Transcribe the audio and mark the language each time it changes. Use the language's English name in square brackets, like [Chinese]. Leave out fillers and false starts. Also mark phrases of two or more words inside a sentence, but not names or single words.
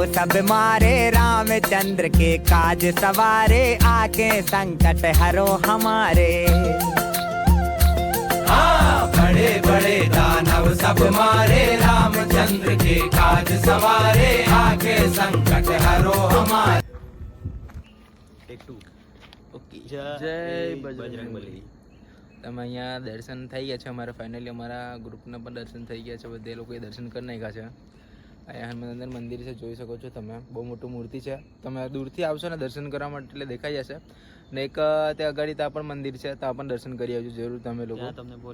[Hindi] सब मारे रामचंद्र के काज सवारे आके संकट हरो हमारे. हाँ बड़े बड़े दानव सब मारे रामचंद्र के काज सवारे आके संकट हरो हमारे. [Gujarati] ટેક 2. ઓકે. જય જય બજરંગબલી. બજરંગબલી. તમે અહીંયા દર્શન થઈ ગયા છે અમારા ફાઇનલી અમારા ગ્રુપના પણ દર્શન થઈ ગયા છે. બધે લોકોએ દર્શન કરી નાખ્યા છે. અહીંયા હનુમાન મંદિર છે, જોઈ શકો છો તમે. બહુ મોટું મૂર્તિ છે. તમે દૂરથી આવશો ને દર્શન કરવા માટે એટલે દેખાઈ જશે. ને એક ત્યાં આગળ ત્યાં પણ મંદિર છે, ત્યાં પણ દર્શન કરી આવજો જરૂર તમે લોકો.